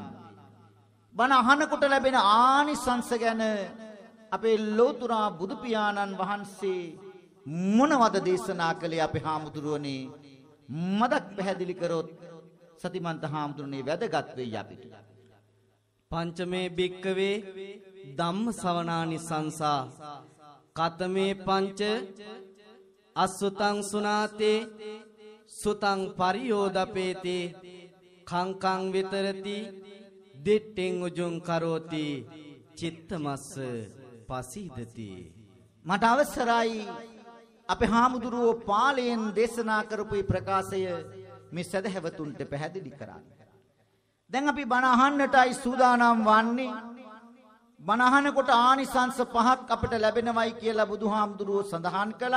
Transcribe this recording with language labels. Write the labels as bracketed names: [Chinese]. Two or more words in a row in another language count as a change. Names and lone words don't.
[Sinhala] බණ අහනකොට ලැබෙන ආනිසංස ගැන අපේ ලෝතර බුදු පියාණන් වහන්සේ මොනවද දේශනා කළේ අපේ හාමුදුරුවනේ මදක් පැහැදිලි කරොත් සතිමන්ත හාමුදුරනේ වැදගත් වෙයි අපිට. [Pali] පංචමේ භික්කවේ ධම්ම ශ්‍රවණානි සංසා කතමේ පංච අසුතං සුනාතේ සුතං පරියෝදපේතේ කංකං විතරති දිට්ඨෙන් උජුං කරෝති චිත්තමස්ස පසීදති. [Sinhala] මට අවසරයි අපේ හාමුදුරුවෝ පාලයෙන් දේශනා කරපු ප්‍රකාශය මේ සදහැවතුන්ට පැහැදිලි කරන්න. දැන් අපි බණ අහන්නටයි සූදානම් වන්නේ. බණ අහනකොට ආනිසංස 5ක් අපිට ලැබෙනවයි කියලා බුදුහාමුදුරුවෝ සඳහන් කළා.